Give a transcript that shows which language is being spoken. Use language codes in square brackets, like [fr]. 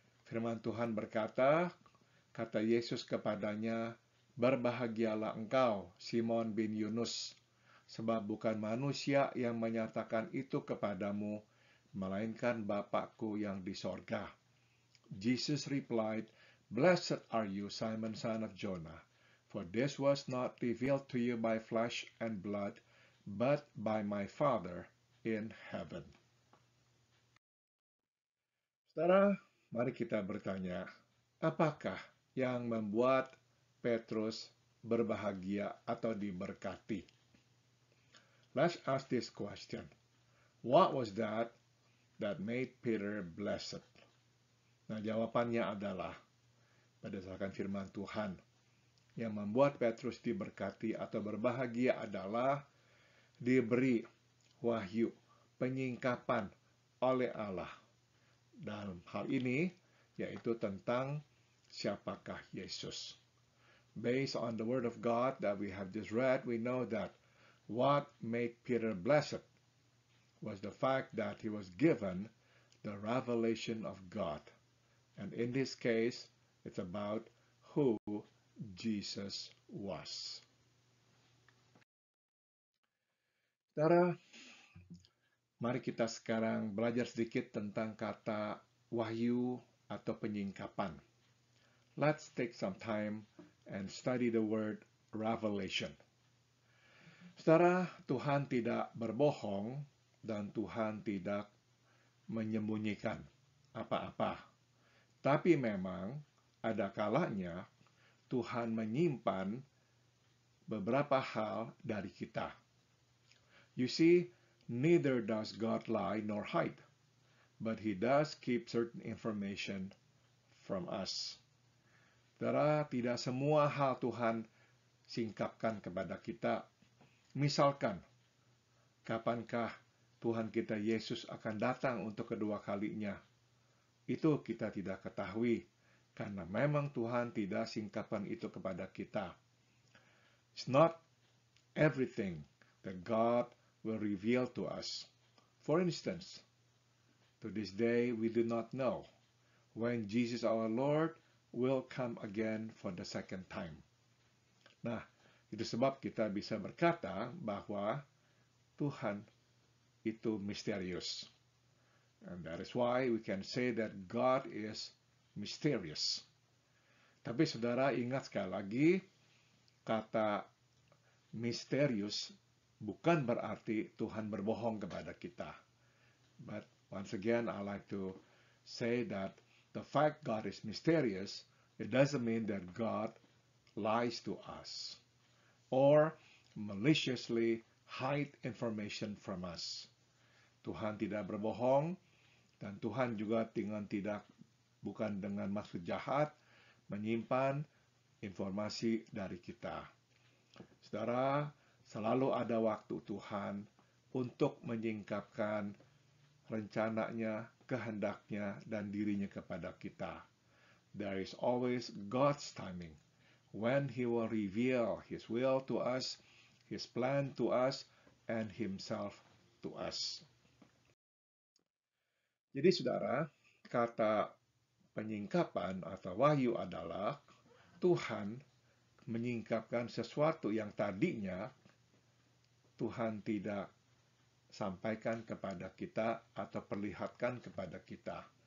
[id] Firman Tuhan berkata, kata Yesus kepadanya, berbahagialah engkau, Simon bin Yunus, sebab bukan manusia yang menyatakan itu kepadamu, melainkan Bapakku yang di sorga. [en] Jesus replied, Blessed are you, Simon, son of Jonah, for this was not revealed to you by flesh and blood, but by my Father in heaven. [id] Saudara, mari kita bertanya, apakah yang membuat Petrus berbahagia atau diberkati? [en] Let's ask this question. What was that made Peter blessed? [id] Nah, jawabannya adalah berdasarkan firman Tuhan. Yang membuat Petrus diberkati atau berbahagia adalah diberi wahyu, penyingkapan oleh Allah. Dalam hal ini, yaitu tentang siapakah Yesus. [en] Based on the word of God that we have just read, we know that what made Peter blessed was the fact that he was given the revelation of God. And in this case, it's about who Jesus was. [id] Saudara, mari kita sekarang belajar sedikit tentang kata wahyu atau penyingkapan. [en] Let's take some time and study the word revelation. [id] Saudara, Tuhan tidak berbohong dan Tuhan tidak menyembunyikan apa-apa. Tapi memang ada kalanya Tuhan menyimpan beberapa hal dari kita. [en] You see, neither does God lie nor hide, but He does keep certain information from us. [id] Saudara, tidak semua hal Tuhan singkapkan kepada kita. Misalkan, kapankah Tuhan kita Yesus akan datang untuk kedua kalinya? Itu kita tidak ketahui, karena memang Tuhan tidak singkapkan itu kepada kita. [en] It's not everything that God will reveal to us. For instance, to this day we do not know when Jesus our Lord will come again for the second time. [id] Nah, itu sebab kita bisa berkata bahwa Tuhan itu misterius. [en] And that is why we can say that God is mysterious. [id] Tapi saudara ingat sekali lagi, kata misterius bukan berarti Tuhan berbohong kepada kita. [en] But once again, I like to say that the fact God is mysterious, it doesn't mean that God lies to us or maliciously hide information from us. [id] Tuhan tidak berbohong, dan Tuhan juga bukan dengan maksud jahat menyimpan informasi dari kita. Saudara, selalu ada waktu Tuhan untuk menyingkapkan rencananya, kehendaknya, dan dirinya kepada kita. [en] There is always God's timing when He will reveal His will to us, His plan to us, and Himself to us. [id] Jadi saudara, kata penyingkapan atau wahyu adalah Tuhan menyingkapkan sesuatu yang tadinya Tuhan tidak sampaikan kepada kita atau perlihatkan kepada kita.